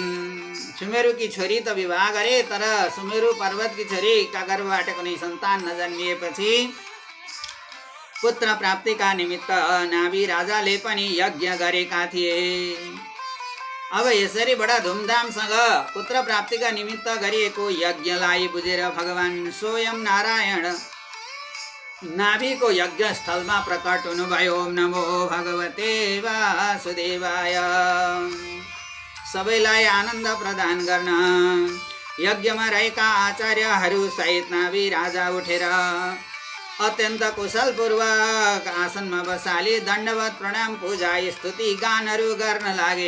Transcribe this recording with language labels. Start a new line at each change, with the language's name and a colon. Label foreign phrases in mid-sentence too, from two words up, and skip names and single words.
Nepali: सुमेरुकी छोरी त विवाह गरे, तर सुमेरु पर्वतकी छोरीका गर्भबाट कुनै सन्तान नजन्मिएपछि पुत्र प्राप्तिका निमित्त नाभि राजाले पनि यज्ञ गरेका थिए। अब यसरी बडा धुमधामसँग पुत्र प्राप्तिका निमित्त गरिएको यज्ञलाई बुझेर भगवान स्वयं नारायण नाभिको यज्ञ स्थलमा प्रकट हुनुभयो।
Sanskrit: ओम नमो भगवते वासुदेवाय।
Nepali: सबैलाई आनन्द प्रदान गर्न यज्ञमा रहेका आचार्यहरू सहित नाभि राजा उठेर अत्यन्त कुशलपूर्वक आसनमा बसाली दण्डवत प्रणाम पूजा स्तुति गानहरू गर्न लागे।